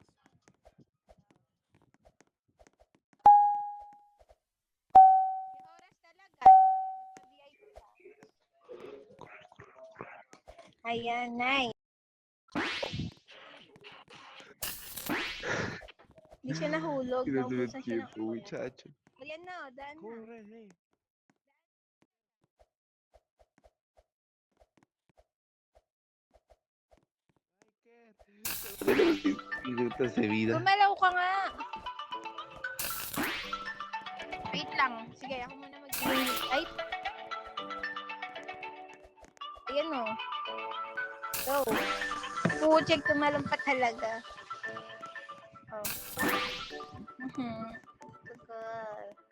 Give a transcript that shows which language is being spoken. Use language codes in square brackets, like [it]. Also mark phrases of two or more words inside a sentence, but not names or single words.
[tl] Yung oras talaga. Ayan, nice. Hindi siya nahulog. [es] Tienes el [tl] Naubusan siya ng [es] tiempo, muchacho. [tl] Ayan na. daan na. [es] Corre. Tenemos 10 minutos de vida. [tl] Gumalaw ka nga. Wait lang. Sige, ako muna ay. Ayan o. Go. Puchek, tumalong pa talaga. Oh. Tagal.